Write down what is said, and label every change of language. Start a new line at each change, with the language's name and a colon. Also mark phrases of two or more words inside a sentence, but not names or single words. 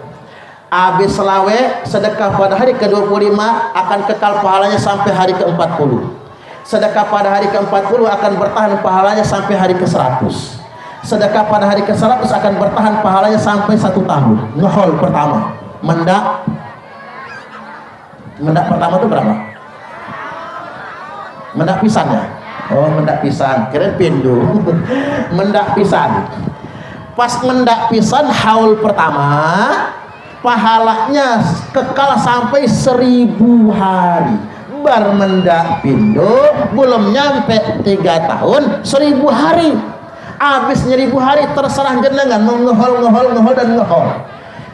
Indonesian: Habis selawat, sedekah pada hari ke-25 akan kekal pahalanya sampai hari ke-40. Sedekah pada hari ke-40 akan bertahan pahalanya sampai hari ke-100. Sedekah pada hari ke-100 akan bertahan pahalanya sampai 1 tahun.
Javanese: Ngehol pertama.
Indonesian: Mendak pertama itu berapa?
Javanese: Mendak pisan ya? Oh, mendak pisan. Kirain pindu. Mendak pisan. Pas mendak pisan
Indonesian: haul pertama, pahalanya kekal sampai 1000 hari.
Javanese: Bar mendak pindu,
Indonesian: belum nyampe 3 tahun, 1000 hari. Habis 1000 hari terserah jenengan mau ngehol dan ngehol.